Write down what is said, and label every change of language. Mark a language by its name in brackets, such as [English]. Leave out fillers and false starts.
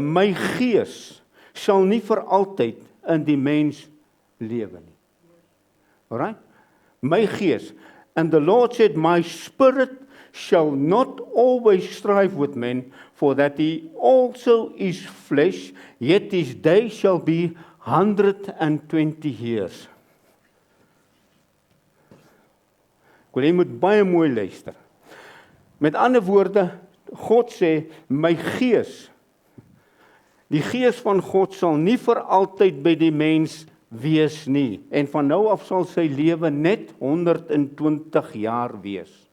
[Afrikaans] My gees sal nie vir altyd in die mens lewe nie. Alright? My gees. [English] And the Lord said, my spirit shall not always strive with men, for that he also is flesh, yet his days shall be 120 years. [Afrikaans] Ek wil jy moet baie mooi luister. Met ander woorde, God sê, my gees, die gees van God sal nie vir altyd by die mens wees nie. En van nou af sal sy lewe net 120 jaar wees.